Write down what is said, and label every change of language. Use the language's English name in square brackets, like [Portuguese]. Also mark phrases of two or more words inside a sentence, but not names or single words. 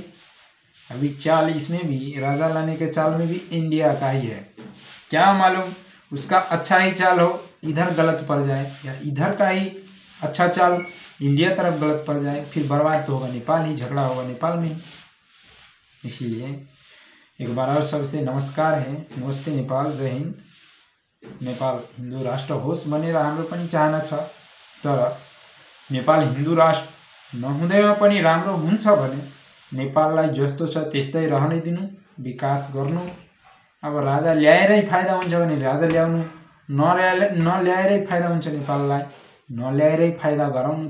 [Hindi] अभी चाल इसमें भी, राजा लाने के चाल में भी इंडिया का ही है, क्या मालूम उसका अच्छा ही चाल हो इधर गलत पड़ जाए, या इधर का ही अच्छा चाल इंडिया तरफ गलत पड़ जाए, फिर बर्बाद तो होगा नेपाल ही, झगड़ा होगा नेपाल में ही। इसीलिए एक बार और सबसे नमस्कार है, नमस्ते नेपाल, जय हिंद। [Nepali] नेपाल हिंदू राष्ट्र होस् भनेर हाम्रो पनि चाहना छ, तर नेपाल हिंदू राष्ट्र नहुँदैमा पनि राम्रो हुन्छ भने नेपाललाई जस्तो छ त्यस्तै रहनै दिनु, विकास गर्नु। अब राजा ल्याएरै फाइदा हुन्छ भने राजा ल्याउनु, नल्याएरै फाइदा हुन्छ नेपाललाई, नल्याएरै फाइदा गराउनु।